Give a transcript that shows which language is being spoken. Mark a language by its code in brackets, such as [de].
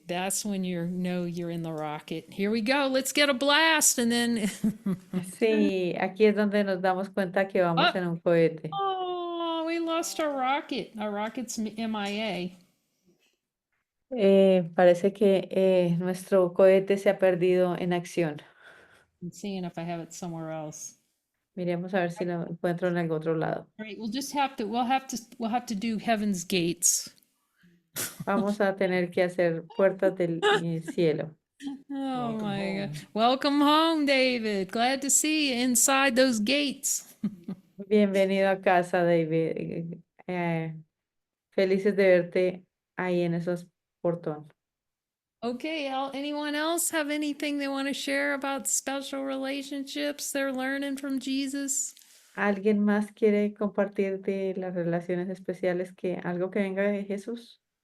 [en] That's when you know you're in the rocket. Here we go. Let's get a blast. And then, [es] Sí, aquí es donde nos damos cuenta que vamos en un cohete. [en] oh, we lost our rocket. Our rocket's MIA. [es] Parece que nuestro cohete se ha perdido en acción. [en] I'm seeing if I have it somewhere else. [es] Miremos a ver si lo encuentro en algún otro lado. [en] All right, we'll have to do Heaven's Gates. [es] Vamos a tener que hacer puertas del cielo. [en] Oh my God. Welcome home, David. Glad to see you inside those gates. [es] Bienvenido a casa, David. Felices de verte ahí en esos portones. [en] Okay, anyone else have anything they want to share about special relationships they're learning from Jesus? [es] ¿Alguien más quiere compartir de las relaciones especiales que algo que venga de Jesús?